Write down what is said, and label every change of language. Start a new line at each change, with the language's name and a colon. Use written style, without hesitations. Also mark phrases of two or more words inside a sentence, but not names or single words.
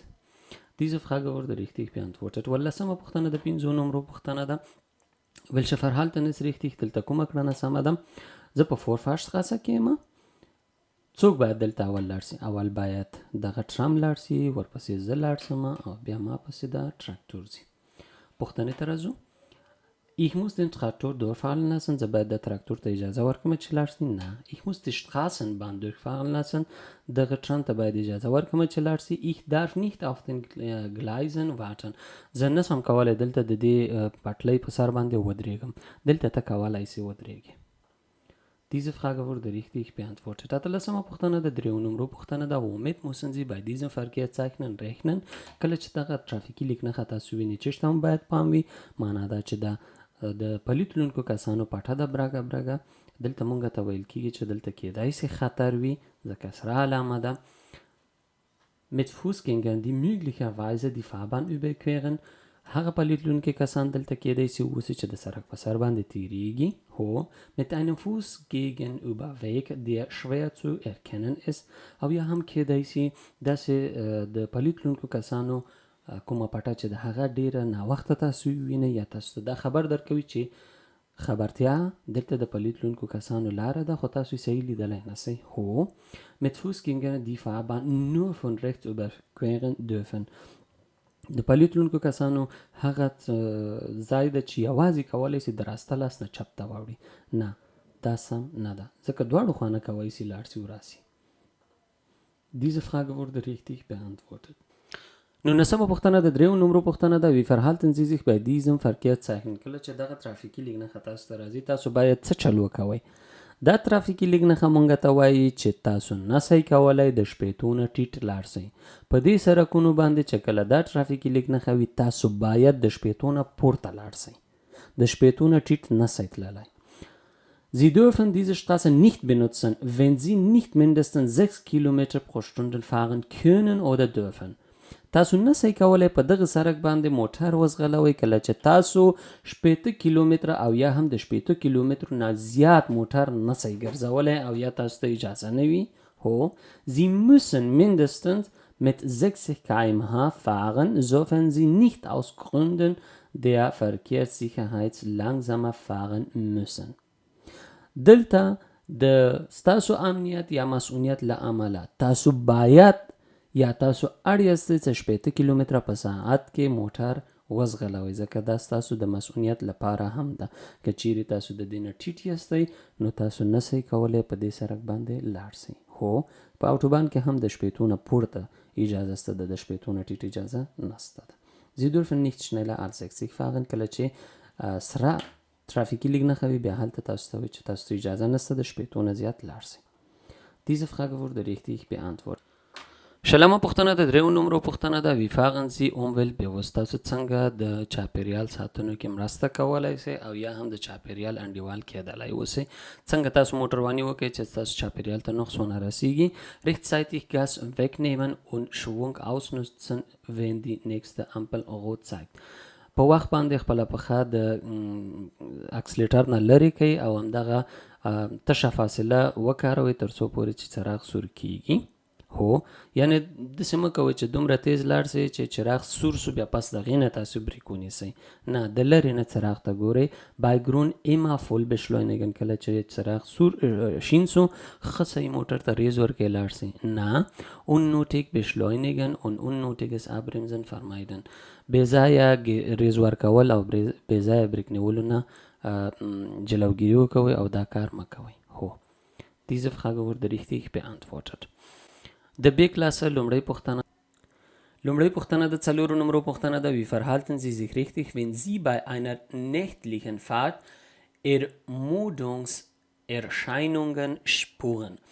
German: Diese Frage wurde richtig beantwortet.
Pashto: 15مه پوښتنه د 5 نمرو پوښتنه ده.
German: Welche Verhalten ist richtig؟
Pashto: دلته کومه کړنه سمه ده؟ زه په Vorfahrtsstraße کې یم. څوک باید دلته اول لاړ شي؟ اول باید دغه ټرام لاړ شي، ورپسې زه لاړ شم او بیا ما پسې د تراکتور ځي. پوښتنې ته راځو.
German: Ich muss den Traktor durchfahren lassen.
Pashto: زه باید د تراکتور ته اجازه ورکړم چې لاړ شي. نه.
German: Ich muss die Straßenbahn durchfahren lassen.
Pashto: دغه ټرام ته باید اجازه ورکړم چې لاړ شي.
German: Ich darf nicht auf den Gleisen warten.
Pashto: زه نشم کولی دلته د دې پټلۍ په سر باندې ودرېږم. دلته ته کولی شي ودرېږې.
German: Diese Frage wurde richtig beantwortet.
Pashto: 18مه پوښتنه د 3 نمرو پوښتنه ده.
German: Womit müssen Sie bei diesen Verkehrszeichen rechnen؟
Pashto: کله چې دغه ترافیکي لیک نښه تاسو وینئ، چېرته هم باید پام وي. معنا دا چې د پلي تلونکو کسانو پټه ده برګه. دلته مونږ ته ویل کېږي چې دلته کېدای شي خطر وي، ځکه سره علامه ده.
German: Mit Fußgängern die möglicherweise die Fahrbahn überqueren.
Pashto: هغه پلي تلونکي کسان دلته کېدای شي اوسي چې د سړک په سر باندې تیریږي. هو.
German: Mit einem Fußgegenüberweg der schwer zu erkennen ist.
Pashto: او یا هم کېدای شي داسې د پلي تلونکو کسانو کومه پټه چې د هغه ډیره ناوخته تاسو وینئ یا تاسو دا خبر درکوي چې خبرتیا دلته د پلي تلونکو کسانو لاره ده، خو تاسو یې صحیح لیدلی نه شئ. هو.
German: Mit Fußgängern die Fahrbahn nur von rechts überqueren dürfen.
Pashto: د پلي تلونکو کسانو هغه ځای ده چې یوازې کولی شي د راسته لاس نه چپ ته واوړي. نه، دا سم نه ده، ځکه دواړو خوا نه کولی شي لاړ شي وراسي.
German: Diese Frage wurde richtig beantwortet.
Pashto: 19مه پوښتنه د 3 نمرو پوښتنه ده.
German: Wie verhalten Sie sich bei diesem Verkehrszeichen؟
Pashto: کله چې دغه ترافیکي لیک نښه تاسو ته راځي، تاسو باید څه چل وکوئ؟ دا ترافیکي لیک نښه مونږ ته وایي چې تاسو نشئ کولی د شپېتو نه ټیټ لاړ شئ. په دې سړکونو باندې چې کله دا ترافیکي لیک نښه وي، تاسو باید د شپېتو نه پورته لاړ شئ. د شپېتو نه ټیټ نشئ تللی.
German: Sie dürfen diese Straße nicht benutzen, wenn Sie nicht mindestens 6 Kilometer pro Stunde fahren können oder dürfen.
Pashto: تاسو نشئ کولی په دغه سړک باندې موټر وځغلوئ کله چې تاسو 80 کیلومتره او یا هم د 80 کیلومترو نه زیات موټر نشئ ګرځولی او یا تاسو ته اجازه نه وي. هو.
German: Sie müssen mindestens mit 60 km/h fahren, sofern Sie nicht aus Gründen der Verkehrssicherheit langsamer fahren müssen.
Pashto: دلته د ستاسو امنیت یا مسئولیت له امله تاسو باید یا تاسو اړ یاستئ چې 80 کیلومتره په ساعت کې موټر وځغلوئ، ځکه دا ستاسو د مسئولیت لپاره هم ده. که چیرې تاسو د دې نه ټیټ یاستئ، نو تاسو نشئ کولی په دې سړک باندې لاړ شئ. هو. په اوټوبان کې هم د 80 نه پورته اجازه شته ده، د 80 نه ټیټ اجازه نشته ده.
German: Sie dürfen nicht schneller als 60 fahren.
Pashto: کله چې سره ترافیکي لیک نښه وي، بیا هلته تاسو ته وایي چې تاسو ته اجازه نشته د 80 نه زیات لاړ شئ.
German: Diese Frage wurde richtig beantwortet.
Pashto: شلمه پوښتنه د 3 نمبر پوښتنه ده.
German: wie fahren Sie umweltbewusst؟
Pashto: تاسو څنګه د چاپیریال ساتنو کې مرسته کولای شئ او یا هم د چاپیریال انډیوال کېدلای اوسئ؟ څنګه تاسو موټرواني وکړئ چې تاسو چاپیریال ته نقص ونه رسیږي؟
German: rechtzeitig Gas wegnehmen und Schwung ausnutzen, wenn die nächste Ampel rot zeigt.
Pashto: په وخت باندې خپل پخه د اکسلیټر نه لري کوي او همدغه تشه فاصله وکاروي تر څو پورې چې څراغ سور کیږي. هو یعنی داسې مه کوئ چې دومره تیز لاړ شئ چې چراغ سور سو بیا پس د هغې نه تاسو بریک ونیسئ. نه، د لرې نه څراغ ته ګورئ.
German: bei grün immer voll beschleunigen.
Pashto: کله چې څراغ سور شین سو ښه صحیح موټر ته ریز ورکړئ لاړ شئ. نه،
German: unnötig beschleunigen und unnötiges Abbremsen vermeiden.
Pashto: بې ځایه ریز ورکول او بې ځایه بریک نیولو نه جلوګیري وکوئ او دا کار مه کوئ.
German: هو diese Frage wurde richtig beantwortet.
Pashto: د B Klasse لومړی پوښتنه د 4 نمبر پوښتنه ده.
German: wie verhalten Sie sich richtig, wenn Sie bei einer nächtlichen Fahrt Ermüdungserscheinungen spüren؟